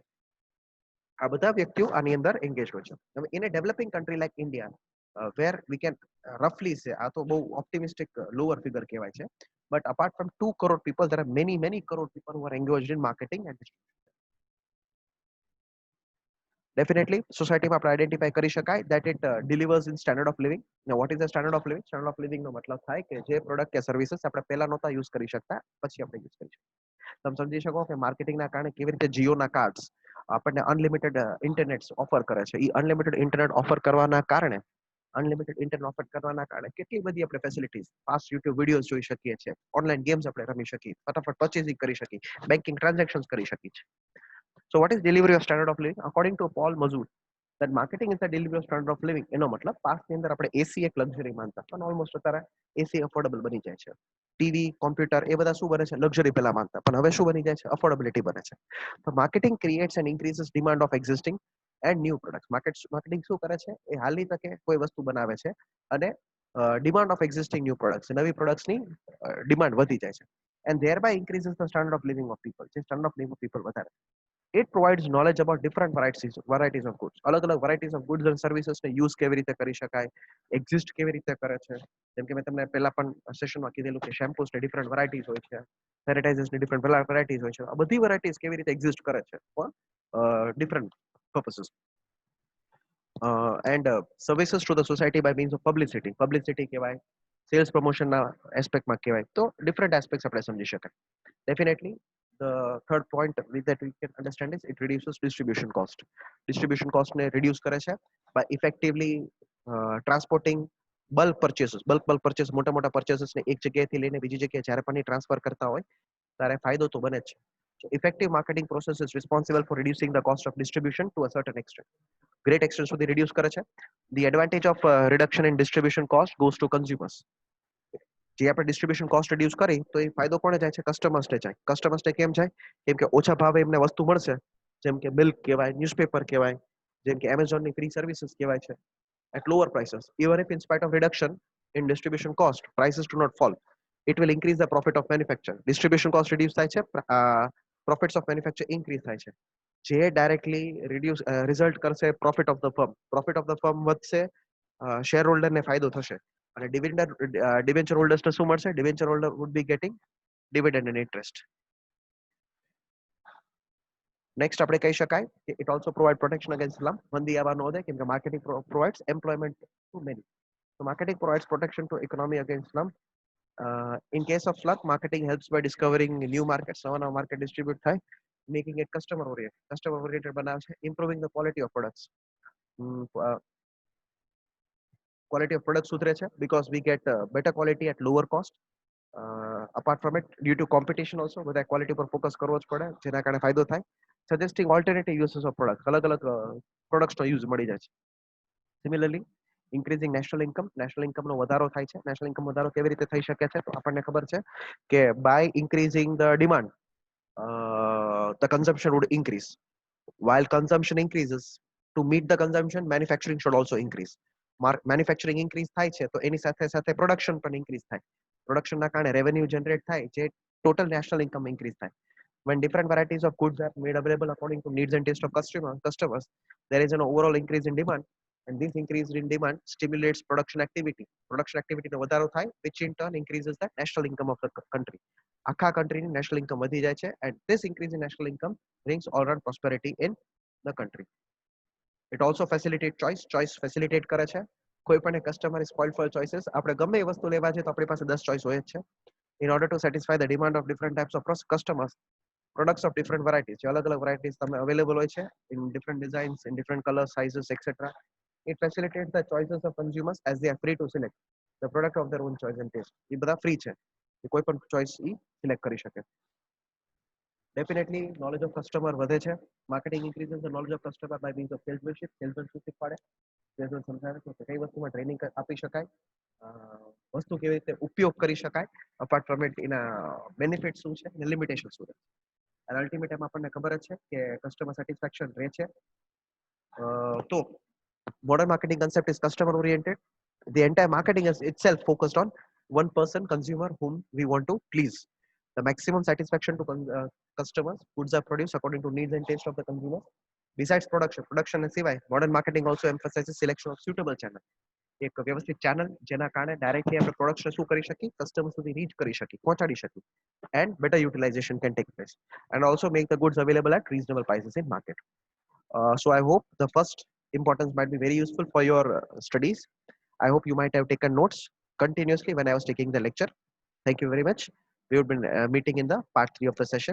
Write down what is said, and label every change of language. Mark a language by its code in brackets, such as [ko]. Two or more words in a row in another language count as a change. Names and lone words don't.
[gu] આ બધા વ્યક્તિઓ આની અંદર એન્ગેજ હોય છે. [en] હવે in a developing country like India where we can roughly say, [gu] આ તો બહુ ઓપ્ટિમિસ્ટિક લોઅર ફિગર કહેવાય છે, [en] but apart from 2 crore people there are many crore people who are engaged in marketing and definitely [gu] સોસાયટીમાં આપણે આઈડેન્ટિફાઈ કરી શકાય [en] that it delivers in standard of living. Now what is the standard of living? Standard of living [gu] નો મતલબ થાય કે જે પ્રોડક્ટ કે સર્વિસીસ આપણે પહેલા નહોતા યુઝ કરી શકતા પછી આપણે યુઝ કરી શકીએ. તમે સમજી શકો કે માર્કેટિંગના કારણે કેવી રીતે જીઓના કાર્ડ્સ આપણને [en] unlimited internet offer [gu] કરે છે. એ [en] unlimited internet offer [gu] કરવાના કારણે કેટલી બધી આપણે ફેસિલિટીઝ, [en] fast YouTube videos [gu] જોઈ શકીએ છીએ, [en] online games [gu] આપણે રમી શકીએ, ફટાફટ પરચેસિંગ કરી શકીએ, [en] banking transactions [gu] કરી શકીએ છીએ. [en] So what is delivery of standard of living? According to Paul Mazur, that marketing is the delivery of standard of living. [gu] એનો મતલબ પાસ્ટની અંદર આપણે એસી એક લક્ઝરી માનતા, પણ ઓલમોસ્ટ અત્યારે [en] AC affordable [gu] બની જાય છે. [en] TV, computer [gu] એ બધા શું બને છે? લક્ઝરી પહેલા માનતા, પણ હવે શું બની જાય છે? અફોર્ડેબિલિટી બને છે. [en] તો marketing creates and increases demand of existing and new products. [gu] માર્કેટિંગ શું કરે છે? એ હાલની તકે કોઈ વસ્તુ બનાવે છે અને [en] demand of existing new products, [gu] નવી પ્રોડક્ટ્સની ડિમાન્ડ વધી જાય છે. [en] and thereby increases the standard of living of people. જે standard of living of people વધારે. It provides knowledge about different varieties of goods. [gu] અલગ-અલગ [en] varieties of goods and services [gu] ને યુઝ કેવી રીતે કરી શકાય, એક્ઝિસ્ટ કેવી રીતે કરે છે. જેમ કે મેં તમને પહેલા પણ સેશનમાં કીધેલું કે શેમ્પૂસ ને [en] different varieties [gu] હોય છે, સેનિટાઇઝર્સ ની [en] different varieties [gu] હોય છે. આ બધી વેરાયટીઝ કેવી રીતે એક્ઝિસ્ટ કરે છે [en] for different purposes. and services to the society by means of publicity. [gu] પબ્લિસિટી કહેવાય, [en] sales promotion [gu] એસ્પેક્ટમાં કહેવાય. તો [en] different aspects [gu] આપણે સમજી શકાય. [en] Definitely, the third point that we can understand is it reduces distribution cost. Distribution cost ને reduce [gu] કરે છે [en] by effectively transporting bulk purchases. bulk purchase, [gu] મોટા purchases ને એક જગ્યાએથી લઈને બીજી જગ્યાએ જ્યારે પણ ટ્રાન્સફર કરતા હોય ત્યારે ફાયદો તો બને જ છે. [en] So effective marketing process is responsible for reducing the cost of distribution to a certain extent. Great extent [gu] સુધી reduce કરે છે. [en] The advantage of reduction in distribution cost goes to consumers. [gu] જે આપણે [en] distribution cost reduce [gu] કરી તો એ ફાયદો કોને જાય છે? કસ્ટમર્સને જાય. કસ્ટમર્સને કેમ જાય? કેમ કે ઓછા ભાવે એમને વસ્તુ મળશે, જેમ કે મિલ્ક કહેવાય, ન્યૂઝપેપર કહેવાય, જેમ કે એમેઝોનની [en] free services [gu] કહેવાય છે, [en] at lower prices. Even if in spite of reduction in distribution cost, prices do not fall. It will increase the profit of manufacturer. Distribution cost reduce [gu] થાય છે, [en] profits of manufacturer increase [gu] થાય છે. [en] જે directly result કરશે profit of the firm. profit of the firm [gu] વધશે, શેર હોલ્ડરને ફાયદો થશે. અને ડિવેન્ચર હોલ્ડર્સને શું મળશે? [en] debenture holder would be getting dividend and interest. નેક્સ્ટ [gu] આપણે કહી શકાય કે [en] it also provide protection against slump. [gu] મંદી આવવા ન દે, કેમ કે [en] marketing provides employment to many. So marketing provides protection to economy against slump. In case of slump, marketing helps by discovering new markets. નવા market distribute થાય, making it customer oriented. Customer oriented [gu] બનાવે છે, [en] improving the quality of products. Quality of products [gu] સુધરે છે [en] because we get better quality at lower cost. Apart from it, due to competition also, [gu] બધા ક્વોલિટી પર ફોકસ કરવો જ પડે, જેના કારણે ફાયદો થાય. [en] Suggesting alternative uses of products. [gu] અલગ-અલગ પ્રોડક્ટ્સનો યુઝ મળી જાય છે. [en] Similarly, increasing national income. national income [gu] નો વધારો થાય છે. [en] national income [gu] વધારો કેવી રીતે થઈ શકે છે? તો આપણને ખબર છે કે [en] by increasing the demand, the consumption would increase. While consumption increases, to meet the consumption, manufacturing should also increase. Manufacturing increase [gu] થાય છે તો એની સાથે સાથે પ્રોડક્શન પણ ઇન્ક્રીઝ થાય. પ્રોડક્શનના કારણે [en] revenue generate [gu] થાય, જે [en] total national income increase [gu] થાય. [en] When different varieties of goods are made available according to needs and taste of customers, there is an overall increase in demand, and this increase in demand stimulates production activity. Production activity [gu] નો વધારો થાય, [en] which in turn increases the national income of the country. [gu] આખા કન્ટ્રીની [en] national income [gu] વધી જાય છે, [en] and this increase in national income brings all around prosperity in the country. It also facilitate choice facilitate [gu] કરે છે. કોઈ પણ [en] કસ્ટમર is spoiled for choices. [gu] આપણે ગમે એ વસ્તુ લેવા છે તો આપણી પાસે 10 ચોઈસ હોય જ છે. [en] In order to satisfy the demand of different types of customers, products of different varieties, અલગ-અલગ varieties તમને available [gu] હોય છે [en] in different designs, in different colors, sizes, etc. It facilitates the choices of consumers as they are free to select the product of their own choice and taste. [gu] એ બધા ફ્રી છે, કોઈ પણ ચોઈસ ઈ સિલેક્ટ કરી શકે. [en] Definitely, knowledge of customer [gu] વધે છે. [en] Marketing increases the knowledge of customer by means of salesmanship. [gu] Salesmanship શીખવાડે, salesman સમજાવે છે કે કઈ વસ્તુમાં ટ્રેનિંગ આપી શકાય, વસ્તુ કેવી રીતે ઉપયોગ કરી શકાય, [en] apart from it [gu] એના બેનિફિટ શું છે અને લિમિટેશન શું છે. અને અલ્ટિમેટ એમ આપણને ખબર જ છે કે [en] customer satisfaction [gu] રહે છે. [en] તો modern marketing concept is customer oriented. The entire marketing is itself focused on one person consumer whom we want to please. The maximum satisfaction to customers. Goods are produced according to needs and taste of the consumer. Besides production and CY, modern marketing also emphasizes selection of suitable channel. [gu] એક વ્યવસ્થિત ચેનલ જેના કારણે ડાયરેક્ટલી આપણે પ્રોડક્શન શું કરી શકીએ કસ્ટમર સુધી રીચ કરી શકીએ પહોંચાડી શકીએ [en] and better utilization can take place and also make the goods available at reasonable prices in market. So I hope the first importance might be very useful for your studies. I hope you might have taken notes continuously when I was taking the lecture. Thank you very much. We would be meeting in the part 3 of the session.